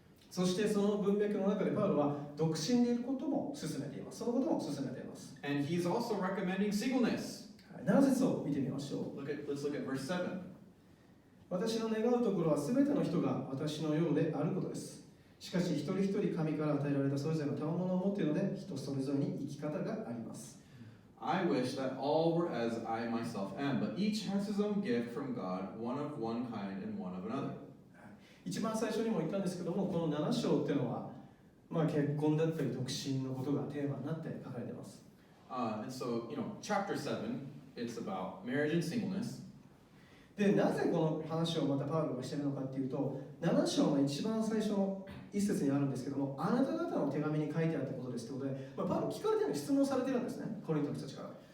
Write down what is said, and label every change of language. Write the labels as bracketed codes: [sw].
[ja] そしてその文脈の中でパウロは独身でいることも勧めています。そのことも勧めています。 [en] And he's also recommending singleness. [ja] 7節を見てみましょう。 [en] Let's look at verse 7. [ja] 私の願うところはすべての人が私のようであることです。しかし一人一人神から与えられたそれぞれの賜物を持っているので人それぞれに生き方があります。 [en] I wish that all were as I myself am, but each has his own gift from God, one of one kind and one of another. [ja] 一番最初にも言ったんですけども、この7章っていうのは、結婚だったり独身のことがテーマになって書かれています。 [en] And so, chapter 7, it's about marriage and singleness. [ja] で、なぜこの話をまたパウロがしているのかっていうと、7章の一番最初の一節にあるんですけども、あなた方の手紙に書いてあったことですということで、パウロ聞かれてるのに質問されてるんですね、コリントの人たちから。